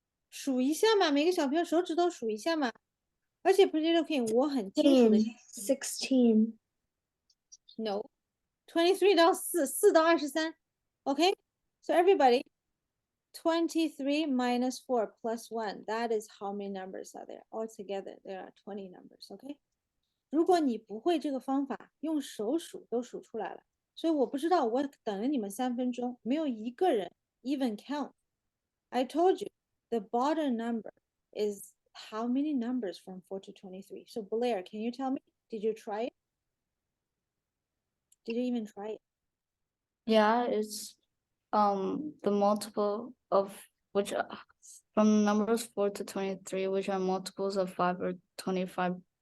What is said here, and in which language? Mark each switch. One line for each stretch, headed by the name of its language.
Chinese: 数一下嘛，每个小朋友手指头数一下嘛。而且 Potato King 我很清楚的
English: 16. No, 23到4到23 Okay, so everybody 23 minus 4 plus 1, that is how many numbers are there? Altogether, there are 20 numbers, okay?
Chinese: 如果你不会这个方法，用手数都数出来了。所以我不知道，我等了你们3分钟，没有一个人
English: even count. I told you the bottom number is how many numbers from 4 to 23. So Blair, can you tell me? Did you try it? Did you even try it? Yeah, it's the multiple of which from numbers 4 to 23, which are multiples of 5 or 25%.